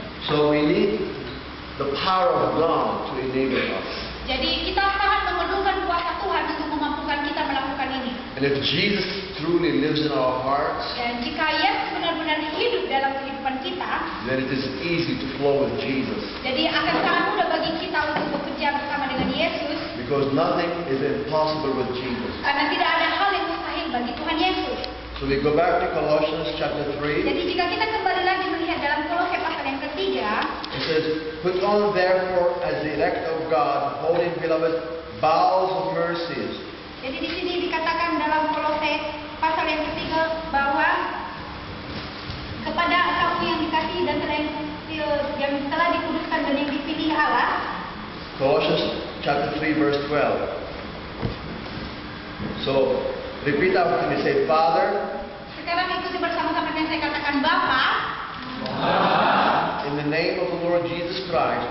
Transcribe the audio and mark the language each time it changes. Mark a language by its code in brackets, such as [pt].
[en] So we need the power of God to enable us. [id] Jadi kita sangat memerlukan kuasa Tuhan untuk memampukan kita melakukan ini. [en] And if Jesus truly lives in our hearts, [id] Dan jika Yesus benar-benar hidup dalam kehidupan kita, [en] then it is easy to flow with Jesus. [id] jadi akan sangat mudah bagi kita untuk bekerja bersama dengan Yesus. [en] Because nothing is impossible with Jesus. [id] Karena tidak ada hal yang mustahil bagi Tuhan Yesus. [en] So we go back to Colossians chapter 3. [id] Jadi jika kita kembali lagi melihat dalam Kolose pasal yang ketiga, [en] It says, put on therefore as the elect of God, holy and beloved, bowels of mercies. [id] jadi di sini dikatakan dalam Kolose pasal yang ketiga bahwa kepada kamu yang dikasihi dan yang telah dikuduskan dan yang dipilih Allah. [en] Colossians chapter 3 verse 12. So, repeat after me. Say, Father, [id] Sekarang ikuti bersama-sama dengan saya katakan Bapa, [en] in the name of the Lord Jesus Christ,